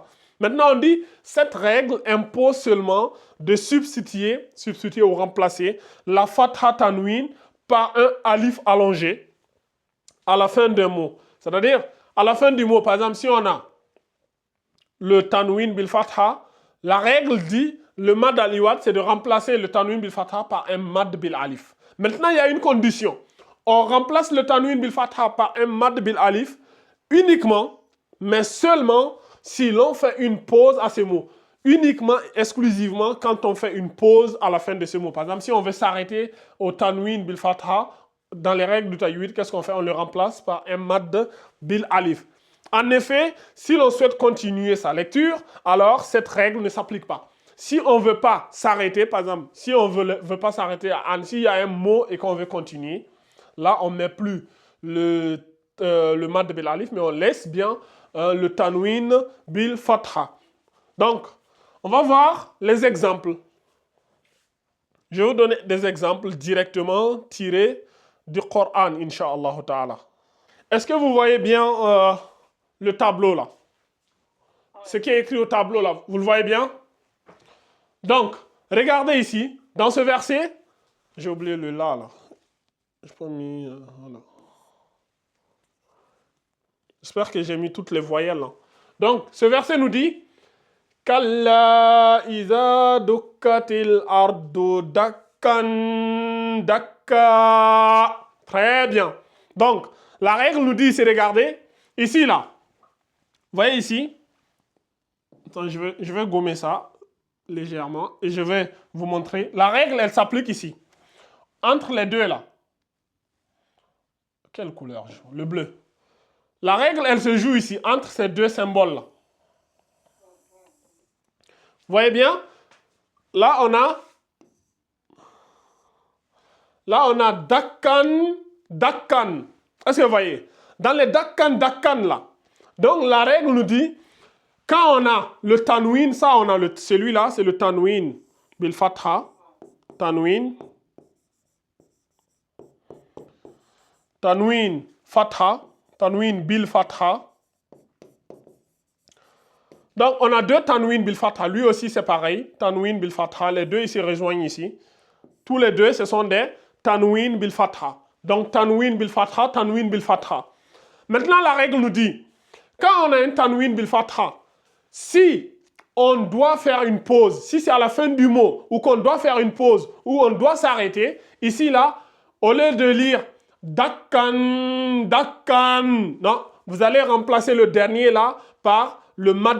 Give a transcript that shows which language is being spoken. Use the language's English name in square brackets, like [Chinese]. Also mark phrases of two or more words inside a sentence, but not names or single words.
[French] Maintenant, on dit, cette règle impose seulement de substituer ou remplacer la fatha tanwin par un alif allongé à la fin d'un mot. C'est-à-dire, à la fin du mot, par exemple, si on a le [Arabic] تنوين بالفتحة, [French] la règle dit, le [Arabic] مد العوض, [French] c'est de remplacer le [Arabic] تنوين بالفتحة [French] par un [Arabic] مد بالألف. [French] Maintenant, il y a une condition. On remplace le [Arabic] تنوين بالفتحة [French] par un [Arabic] مد بالألف [French] uniquement, mais seulement si l'on fait une pause à ces mots. Uniquement, exclusivement, quand on fait une pause à la fin de ce mot. Par exemple, si on veut s'arrêter au [Arabic] تنوين بالفتحة, [French] dans les règles du tajwid, qu'est-ce qu'on fait? On le remplace par un [Arabic] مد بالألف. [French] En effet, si l'on souhaite continuer sa lecture, alors cette règle ne s'applique pas. Si on ne veut pas s'arrêter, par exemple, si on ne veut pas s'arrêter à an, s'il y a un mot et qu'on veut continuer, là, on ne met plus le [Arabic] مد بالألف, [French] mais on laisse bien le [Arabic] تنوين بالفتحة. [French] Donc, on va voir les exemples. Je vais vous donner des exemples directement tirés du Coran, [Arabic] إن شاء الله تعالى. [French] Est-ce que vous voyez bien le tableau là? Ce qui est écrit au tableau là, vous le voyez bien? Donc, regardez ici, dans ce verset, j'ai oublié le là. Je pas mis, voilà. J'espère que j'ai mis toutes les voyelles là. Donc, ce verset nous dit [Arabic] كلا إذا دكت الأرض دكا دكا. [French] Très bien. Donc, la règle nous dit, c'est regardez, ici là. Vous voyez ici? Attends, je vais gommer ça légèrement et je vais vous montrer. La règle, elle s'applique ici. Entre les deux là. Quelle couleur? Le bleu. La règle, elle se joue ici, entre ces deux symboles-là. Vous voyez bien? Là, on a [Arabic] دكا دكا. [French] Est-ce que vous voyez? Dans les [Arabic] دكا دكا, [French] là. Donc, la règle nous dit, quand on a le tanwin, ça, on a celui-là, c'est le [Arabic] تنوين بالفتحة. [French] Tanwin. [Arabic] تنوين فتحة. تنوين بالفتحة. [French] Donc, on a deux [Arabic] تنوين بالفتحة. [French] Lui aussi, c'est pareil. [Arabic] تنوين بالفتحة. [French] Les deux, ils se rejoignent ici. Tous les deux, ce sont des [Arabic] تنوين بالفتحة. [French] Donc, [Arabic] تنوين بالفتحة, تنوين بالفتحة. [French] Maintenant, la règle nous dit, Quand on a un [Arabic] تنوين بالفتحة, [French] si on doit faire une pause, si c'est à la fin du mot, ou qu'on doit faire une pause, ou on doit s'arrêter, ici, là, au lieu de lire [Arabic] دكا دكا, [French] non, vous allez remplacer le dernier là par le mad.